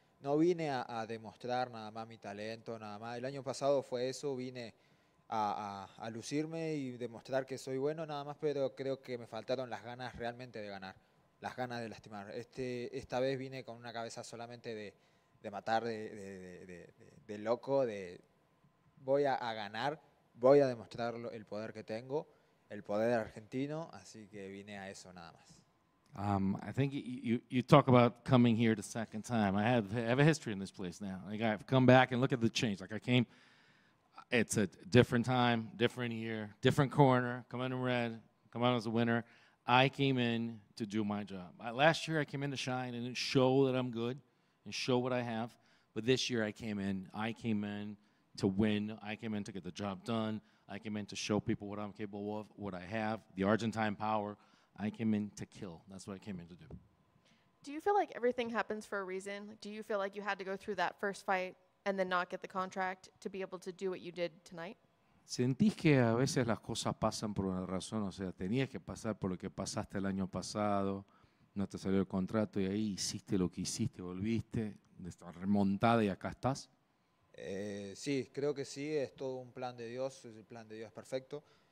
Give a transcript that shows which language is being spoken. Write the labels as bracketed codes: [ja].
[es] No vine a demostrar nada más mi talento, nada más. El año pasado fue eso, vine a lucirme y demostrar que soy bueno nada más, pero creo que me faltaron las ganas realmente de ganar, las ganas de lastimar. Esta vez vine con una cabeza solamente de matar, de loco, voy a ganar, voy a demostrar el poder que tengo, el poder argentino, así que vine a eso nada más. [en] I think you talk about coming here the second time. I have a history in this place now. Like I've come back and look at the change. Like I came, it's a different time, different year, different corner, come in red, come out as a winner. I came in to do my job. Last year I came in to shine and show that I'm good and show what I have. But this year I came in to win. I came in to get the job done. I came in to show people what I'm capable of, what I have, the Argentine power. I came in to kill. That's what I came in to do. Do you feel like everything happens for a reason? Do you feel like you had to go through that first fight and then not get the contract to be able to do what you did tonight? [es] ¿Sentís que a veces las cosas pasan por una razón? O sea, tenías que pasar por lo que pasaste el año pasado, no te salió el contrato y ahí hiciste lo que hiciste, volviste, de esta remontada y acá estás. Sí, creo que sí, es todo un plan de Dios, el plan de Dios es perfecto.